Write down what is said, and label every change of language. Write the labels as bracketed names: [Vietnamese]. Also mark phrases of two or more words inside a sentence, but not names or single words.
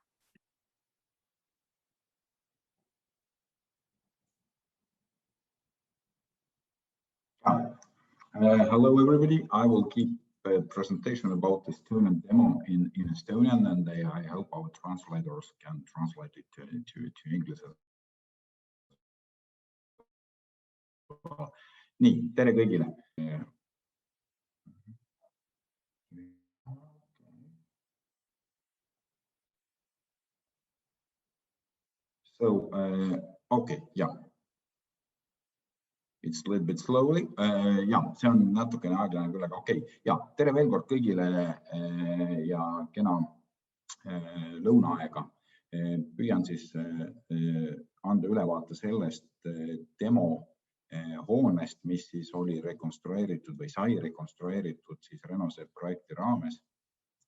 [English] Hello, everybody. I will keep a presentation about the Estonian demo in Estonian, and I hope our translators can translate it to English. [Estonian] Nii, tere kõigile. [English] So, okay, yeah. It's a little bit slowly. [Estonian] Ja, see on natukene aeglane küll, aga okei. Ja, tere veel kord kõigile ja kena lõunaaega. Püüan siis anda ülevaate sellest demo hoonest, mis siis oli rekonstrueeritud või sai rekonstrueeritud siis RenoZEB projekti raames.